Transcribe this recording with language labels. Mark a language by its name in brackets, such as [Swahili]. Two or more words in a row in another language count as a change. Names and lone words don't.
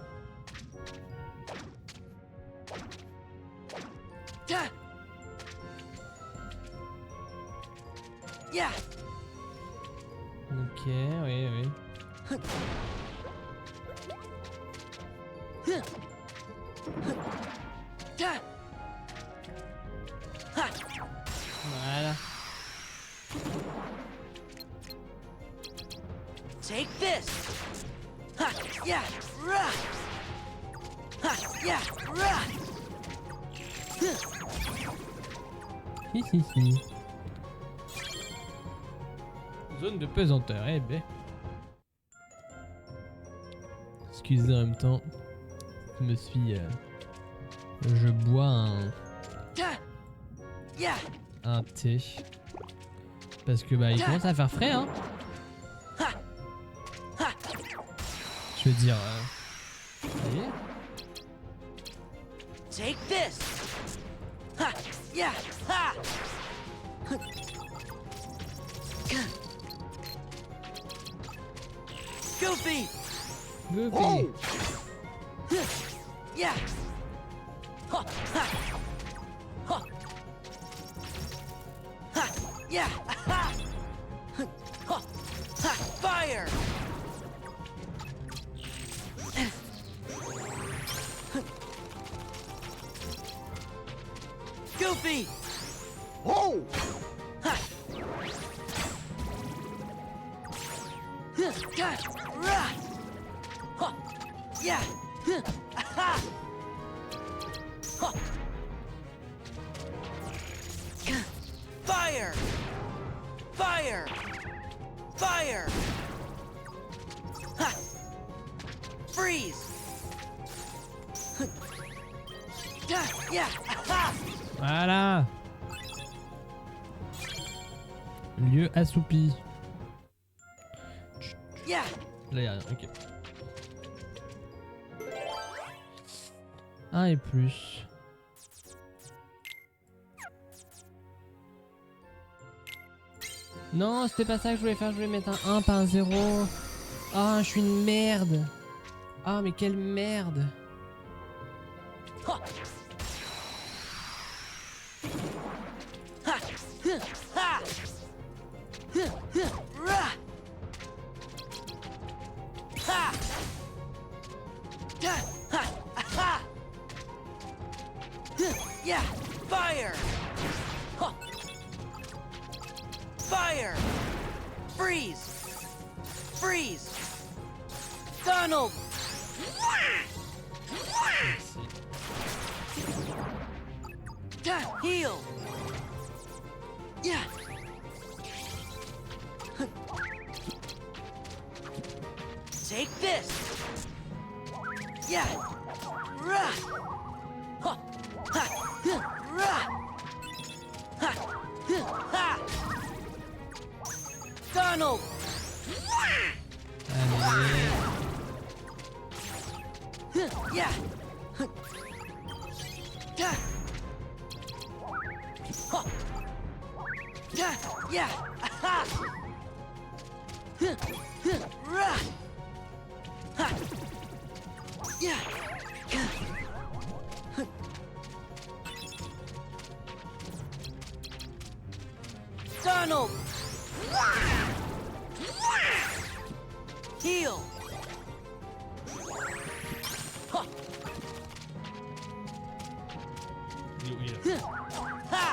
[English] Yeah! [French] Ok, oui, oui. Voilà. [English] Take this! Ha! Yeah! Rah! Ha! Yeah! Rah! Hi hi hi. [French] Zone de pesanteur, eh ben. Excusez en même temps. Je me suis... je bois [English] Yeah! [French] un thé. Parce que bah il commence à faire frais hein. Ha! Ha! Je veux dire... vous voyez, [English] Take this! Ha! Yeah! Ha! Goofy! Goofy. Yeah! Ha! Ha! Ha! Ha! Yeah! Ha! Ha! Ha! Fire! Goofy! Oh! Ha! Rah! Huh! Yeah! Huh! Aha! Huh! Fire! Fire! Fire! Ha! Freeze! Yeah! Aha! [French] Voilà. Lieu assoupi. [English] Yeah! [French] Là, y'a rien, ok. 1 et plus. Non, c'était pas ça que je voulais faire, je voulais mettre un 1, pas un 0. Ah, je suis une merde. Ah, mais quelle merde. Ha! Ha! Ha! Rah! Ha! Ha! Ha! [English] Yeah! Fire! Huh. Fire! Freeze! Freeze! Donald! Heal! Yeah! Take this! Yeah! Rah! Ha! Ha! Rah! Ha! Ha! Donald! [French] Allez. [English] Yeah! Yeah! Ha! Yeah! Aha! Rah! Ha! Yeah! Donald! Heal! Ha! Ha!